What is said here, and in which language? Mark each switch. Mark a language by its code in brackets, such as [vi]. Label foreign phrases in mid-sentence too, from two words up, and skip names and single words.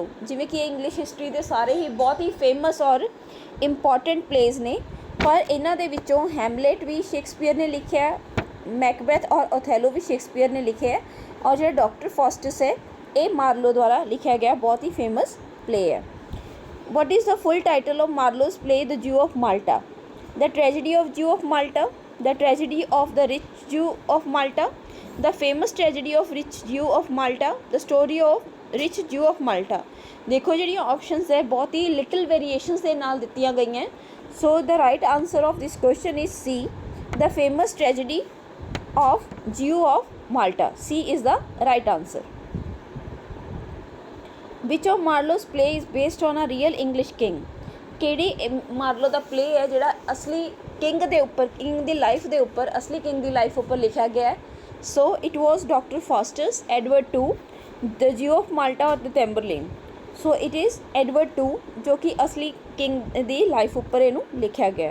[pa] ਜਿਵੇਂ ਕਿ [en] English history [pa] ਦੇ ਸਾਰੇ ਹੀ ਬਹੁਤ ਹੀ ਫੇਮਸ ਔਰ [en] important plays [pa] ਨੇ, ਪਰ ਇਹਨਾਂ ਦੇ ਵਿੱਚੋਂ ਹੈਮਲੇਟ ਵੀ ਸ਼ੇਕਸਪੀਅਰ ਨੇ ਲਿਖਿਆ, ਮੈਕਬੈਥ ਔਰ ਓਥੈਲੋ ਵੀ ਸ਼ੇਕਸਪੀਅਰ ਨੇ ਲਿਖਿਆ ਹੈ, ਔਰ ਜਿਹੜਾ ਡਾਕਟਰ ਫਾਸਟਸ ਹੈ ਇਹ ਮਾਰਲੋ ਦੁਆਰਾ ਲਿਖਿਆ ਗਿਆ ਬਹੁਤ ਹੀ [en] famous play [pa] ਹੈ। [en] What is the full title of Marlowe's play The Jew of Malta. The Tragedy of Jew of Malta, the tragedy of the rich Jew of Malta, the famous tragedy of rich Jew of Malta, the story of rich Jew of Malta। [pa] देखो ਜਿਹੜੀਆਂ options ਹੈ ਬਹੁਤ ਹੀ [en] little variations [pa] ਦੇ ਨਾਲ ਦਿੱਤੀਆਂ ਗਈਆਂ। [en] so the right answer of this question is C, the famous tragedy of Jew of Malta। C is the right answer। which of Marlowe's play is based on a real English king। [pa] ਕਿਹੜੀ ਮਾਰਲੋ ਦਾ ਪਲੇ ਹੈ ਜਿਹੜਾ ਅਸਲੀ ਕਿੰਗ ਦੇ ਉੱਪਰ, ਕਿੰਗ ਦੀ ਲਾਈਫ ਦੇ ਉੱਪਰ, ਅਸਲੀ ਕਿੰਗ ਦੀ ਲਾਈਫ ਉੱਪਰ ਲਿਖਿਆ ਗਿਆ ਹੈ? [en] So it was ਡਾਕਟਰ ਫਾਸਟਸ, ਐਡਵਰਡ ਟੂ, ਦ ਜੂ ਆਫ ਮਾਲਟਾ ਔਰ ਦ ਟੈਂਬਰਲੇਨ। So it is [pa] ਐਡਵਰਡ ਟੂ ਜੋ ਕਿ ਅਸਲੀ ਕਿੰਗ ਦੀ ਲਾਈਫ ਉੱਪਰ ਇਹਨੂੰ ਲਿਖਿਆ ਗਿਆ ਹੈ।